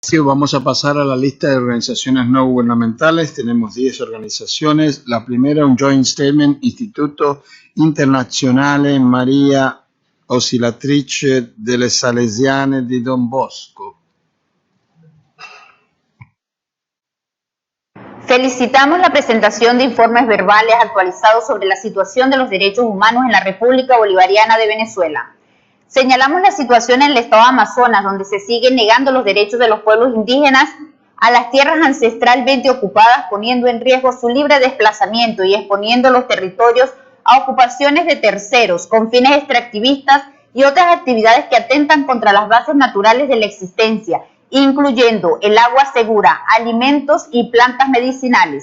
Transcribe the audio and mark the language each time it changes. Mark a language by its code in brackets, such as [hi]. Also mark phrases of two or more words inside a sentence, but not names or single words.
[es] Sí, vamos a pasar a la lista de organizaciones no gubernamentales. Tenemos 10 organizaciones. La primera, un [en] joint statement, [es] Istituto Internazionale Maria Oscillatrice delle Salesiane di Don Bosco. Felicitamos la presentación de informes verbales actualizados sobre la situación de los derechos humanos en la República Bolivariana de Venezuela. Señalamos la situación en el estado de Amazonas, donde se siguen negando los derechos de los pueblos indígenas a las tierras ancestralmente ocupadas, poniendo en riesgo su libre desplazamiento y exponiendo los territorios a ocupaciones de terceros con fines extractivistas y otras actividades que atentan contra las bases naturales de la existencia, incluyendo el agua segura, alimentos y plantas medicinales.